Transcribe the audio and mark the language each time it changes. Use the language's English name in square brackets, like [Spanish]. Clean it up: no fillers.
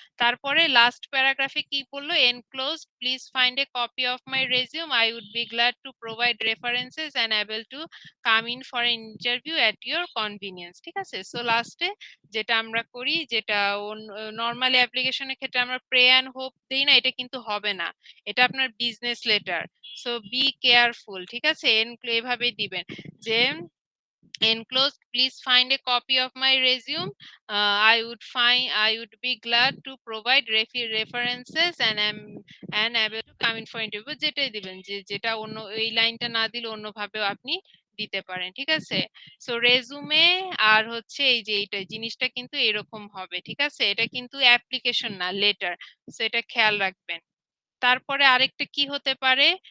[Bangla] তারপরে লাস্ট প্যারাগ্রাফে কি বললো? [English] Enclose please find a copy of my resume, I would be glad to provide references and able to come in for interview at your convenience. [Bangla] ঠিক আছে? So লাস্টে যেটা আমরা করি, যেটা নর্মালি অ্যাপ্লিকেশনের ক্ষেত্রে আমরা প্রে অ্যান্ড হোপ দেই না, এটা কিন্তু হবে না। এটা আপনার business letter. [English] So be careful. [Bangla] ঠিক আছে? এভাবেই দিবেন যে [English] enclosed please find a copy of my resume, I would be glad to provide references and am and able to come in for interview। [Bangla] যেটাই দিবেন, যেটা অন্য এই লাইনটা না দিলে অন্যভাবেও আপনি দিতে পারেন। ঠিক আছে? সো রেজুমে আর হচ্ছে এই যে এইটা জিনিসটা কিন্তু এরকম হবে। ঠিক আছে? এটা কিন্তু অ্যাপ্লিকেশন না, লেটার। সো এটা খেয়াল রাখবেন। তারপরে আরেকটা কি হতে পারে?